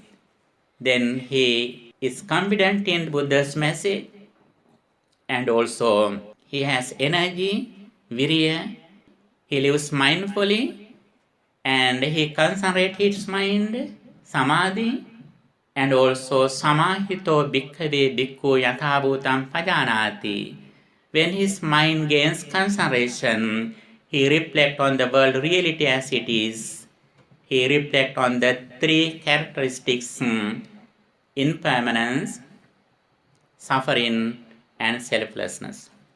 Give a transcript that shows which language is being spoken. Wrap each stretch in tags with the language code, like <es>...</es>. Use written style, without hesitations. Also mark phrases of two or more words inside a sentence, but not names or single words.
<en>Then he is confident in Buddha's message, and also he has energy, virya, he lives mindfully, and he concentrates his mind, samadhi, and also</en> <pi>samahito bhikkhave bhikkhu yathabhutam pajanati.</pi> <en>When his mind gains concentration, he reflects on the world reality as it is. He reflects on the three characteristics impermanence, suffering, and selflessness.</en>